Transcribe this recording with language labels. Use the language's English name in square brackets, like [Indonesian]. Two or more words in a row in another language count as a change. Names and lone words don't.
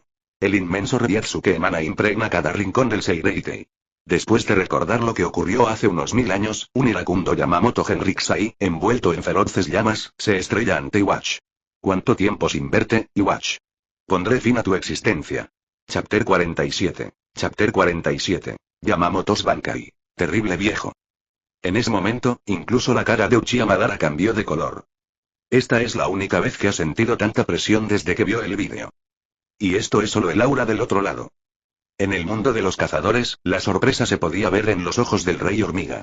[Spanish] El inmenso reiatsu que emana impregna cada rincón del Seireitei. Después de recordar lo que ocurrió hace unos 1000 años, un iracundo Yamamoto Henriksai, envuelto en feroces llamas, se estrella ante Iwatch. ¿Cuánto tiempo sin verte, Iwatch? Pondré fin a tu existencia. [English] Chapter 47. Chapter 47. Yamamoto's Bankai. [Spanish] Terrible viejo. En ese momento, incluso la cara de Uchiha Madara cambió de color. Esta es la única vez que ha sentido tanta presión desde que vio el vídeo. Y esto es solo el aura del otro lado. En el mundo de los cazadores, la sorpresa se podía ver en los ojos del rey hormiga.